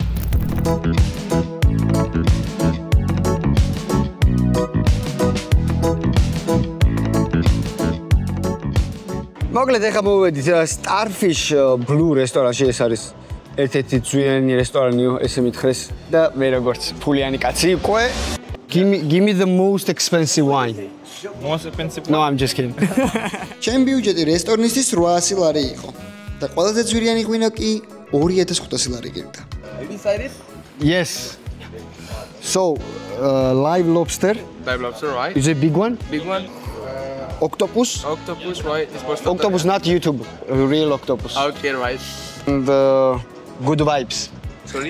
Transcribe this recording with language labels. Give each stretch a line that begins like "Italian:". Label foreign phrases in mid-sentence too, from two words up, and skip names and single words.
Georgian: მოკლედ ეხლა მოვედით Starfish Blue რესტორანში, ეს არის ერთ-ერთი ძვირიანი რესტორანი, ესე მითხრეს და მე როგორც ფულიანი კაცი უკვე
English: give me the most expensive wine. Most expensive. No, I'm just kidding.
Georgian: ჩემი ბიუჯეტი რესტორნისთვის 800 ლარი იყო და ყველაზე ძვირიანი ღვინო კი 2500 ლარი გერდა.
English: Have you decided? Yes. So, live lobster. Live lobster, right? Is it big one? Big one. Octopus? Octopus, right? It's supposed Octopus, not YouTube. Real octopus. Okay, right. And good vibes. Sorry?